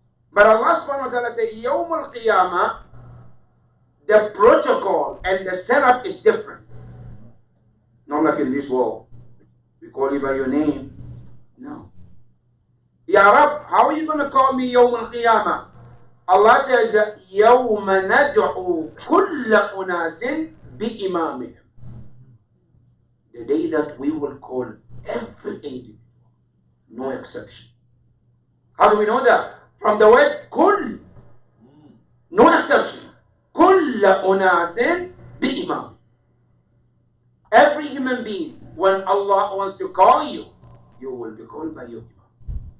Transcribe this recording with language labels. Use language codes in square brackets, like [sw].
[en] But Allah subhanahu wa ta'ala says, Yawm al-Qiyamah, the protocol and the setup is different. Not like in this world. We call you by your name. No. Ya Rab, how are you going to call me Yawm al-Qiyamah? Allah says, [ar] يَوْمَ نَدْعُو كُلَّ أُنَاسٍ بِإِمَامِهِمْ. [en] The day that we will call every individual, no exception. How do we know that? From the word كُلْ, no exception. [ar] كُلَّ أُنَاسٍ بِإِمَامِهِمْ. [en] Every human being, when Allah wants to call you, you will be called by your Imam.